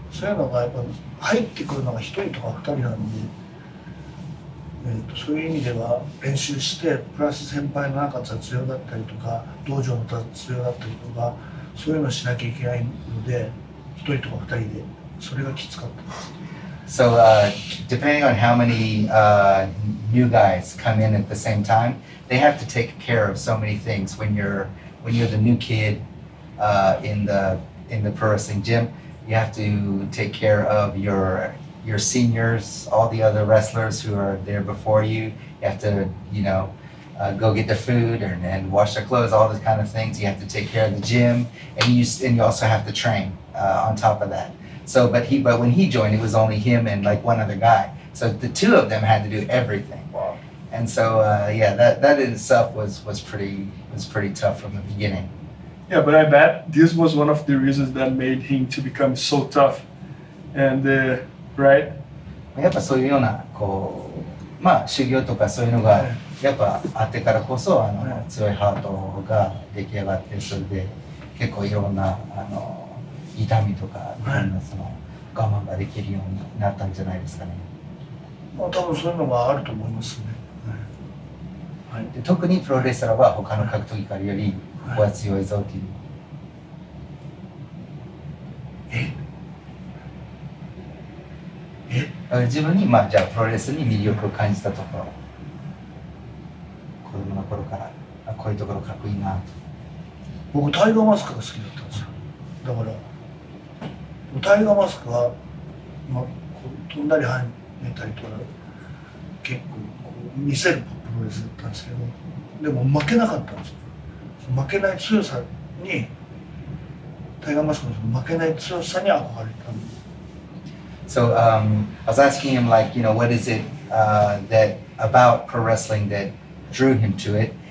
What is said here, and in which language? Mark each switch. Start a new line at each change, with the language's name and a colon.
Japanese: そういうのがやっぱ入ってくるのが1人とか2人なんで、そういう意味では練習してプラス先輩のなんか雑用だったりとか道場の雑用だったりとかそういうのをしなきゃいけないので1人とか2人でそれがきつかったです。
English: So depending on how many new guys come in at the same time, they have to take care of so many things. When you're the new kid in the pro wrestling gym, you have to take care of your seniors, all the other wrestlers who are there before you. You have to, go get their food and wash their clothes, all those kind of things. You have to take care of the gym, and you also have to train on top of that. So, but when he joined, it was only him and like one other guy. So the two of them had to do everything. Wow. And so, that in itself was pretty tough from the beginning. Yeah, but I bet this was one of the reasons that made him to become so tough. And, right?
Japanese: やっぱそういうようなこう修行とかそういうのがやっぱあってからこそ強いハートが出来上がって、それで結構いろんな痛みとかいろんなその我慢ができるようになったんじゃないですかね。まあ多分そういうのがあると思いますね。で特にプロレスラーは他の格闘技家よりここは強いぞっていう。自分にじゃあプロレスに魅力を感じたところ、子供の頃からこういうところかっこいいなと。僕タイガーマスクが好きだったんですよ。だからタイガーマスクは、まあ、こう飛んだり跳ねたりとか結構こう見せるプロレスだったんですけど、でも負けなかったんですよ。負けない強さにタイガーマスクのその負けない強さに憧れたんです。
English: So I was asking him, like, what is it that about pro wrestling that drew him to it?